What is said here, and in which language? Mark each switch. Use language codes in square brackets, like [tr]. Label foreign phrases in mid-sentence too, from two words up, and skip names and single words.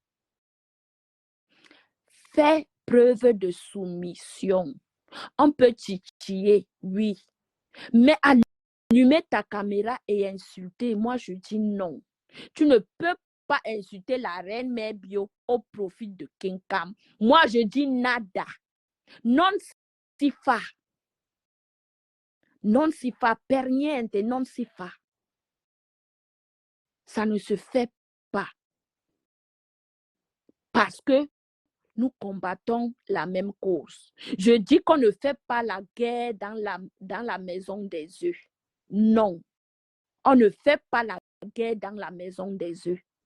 [fr] Fais preuve de soumission. On peut titiller, oui. Mais allumer ta caméra et insulter, moi je dis non. Tu ne peux pas insulter la reine mère bio au profit de Kenkam. Moi je dis nada. [it] Non si fa. Non si fa, per niente, non si fa. [fr] Ça ne se fait pas. Parce que nous combattons la même cause. Je dis qu'on ne fait pas la guerre dans la maison des œufs. Non, on ne fait pas la guerre dans la maison des œufs.